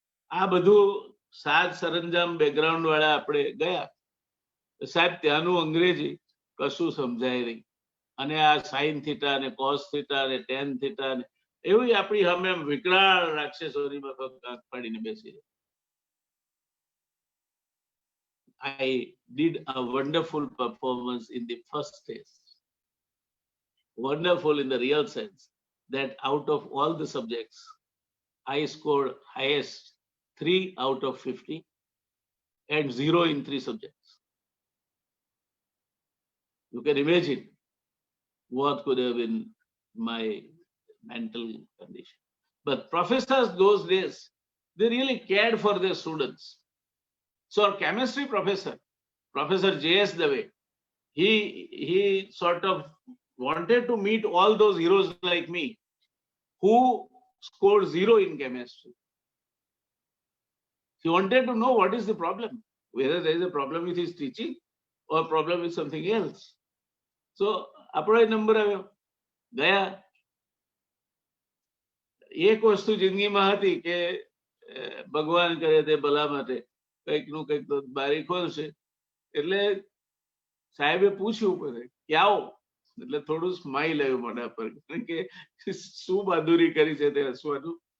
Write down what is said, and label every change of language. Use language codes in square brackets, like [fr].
[gu] આ બધું સાજ સરંજામ બેકગ્રાઉન્ડ વાળા આપણે ગયા. સાહેબ ત્યાંનું અંગ્રેજી કશું સમજાય નહીં. અને આ સાઇન થીટા અને કોસ થીટા અને ટેન થીટા ને એવી આપણી સામે વિકરાળ રાક્ષસોની આંખ પાડીને બેસી જાય. [en] I did a wonderful performance in the first test. Wonderful in the real sense that out of all the subjects, I scored highest 3 out of 50 and 0 in 3 subjects. You can imagine what could have been my mental condition. But professors those days, they really cared for their students. So our chemistry professor, Professor J.S. Dave, he sort of wanted to meet all those heroes like me who scored 0 in chemistry. He wanted to know what is the problem, whether there is a problem with his teaching or problem with something else. [gu] So આપણો number આવ્યો, ગયા. એક વસ્તુ જિંદગીમાં હતી કે ભગવાન કરે તે ભલા માટે, કંઈક નું કંઈક તો બારી ખોલશે. એટલે સાહેબે પૂછ્યું પડે કે આવો, એટલે થોડું સ્માઈલ આવ્યું મોઢા પર, કારણ કે શું બહાદુરી કરી છે તે હસવાનું.